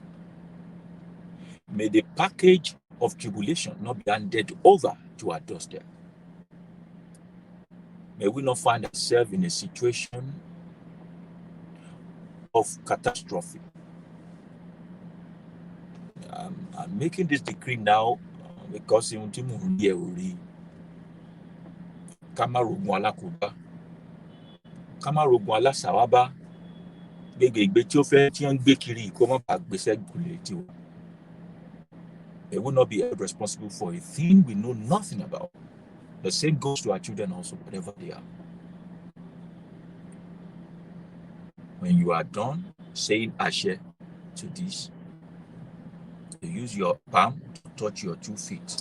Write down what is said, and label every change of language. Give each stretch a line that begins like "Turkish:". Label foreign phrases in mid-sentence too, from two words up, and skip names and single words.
English: May the package of tribulation not be handed over to our doorstep. May we not find ourselves in a situation of catastrophe. I'm making this decree now because
Yoruba: Kamarogun alakoba, Kamarogun alasawaba, gbegbe tí ó fẹ́ tí ń gbé kiri kó má bàa gbèsè gùlé tiwa.
English: They will not be held responsible for a thing we know nothing about. The same goes to our children also, whatever they are. When you are done saying Ashe to this, you use your palm to touch your 2 feet.